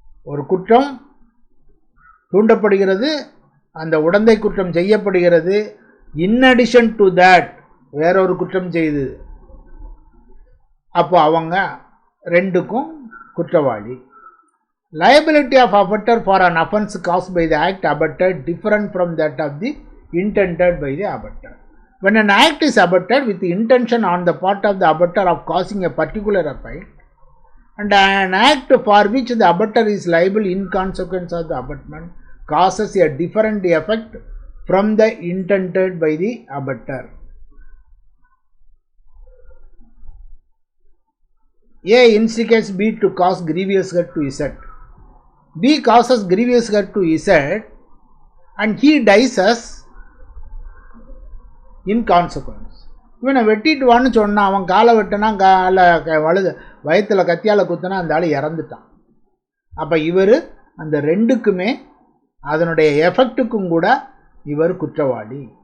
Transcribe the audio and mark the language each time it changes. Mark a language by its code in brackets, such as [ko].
[ta] ஒரு குற்றம் தூண்டப்படுகிறது, அந்த உடந்தை குற்றம் செய்யப்படுகிறது, [en] in addition to that [ta] வேறொரு குற்றம் செய்து, அப்போ அவங்க 2க்கும் குற்றவாளி. [en] Liability of abettor for an offence caused by the act abetted different from that of the intended by the abettor. When an act is abetted with the intention on the part of the abettor of causing a particular effect, and an act for which the abettor is liable in consequence of the abetment causes a different effect from the intended by the abettor. A instigates B to cause grievous hurt to Z. B causes grievous hurt to Z and he dies as in consequence. [ta] இவனை வெட்டிட்டு வான்னு சொன்னான், அவன் காலை வெட்டினா, காலை வயத்தில் கத்தியால் குத்தினா அந்த ஆள் இறந்துட்டான். அப்போ இவர் அந்த 2க்குமே அதனுடைய எஃபெக்டுக்கும் கூட இவர் குற்றவாளி.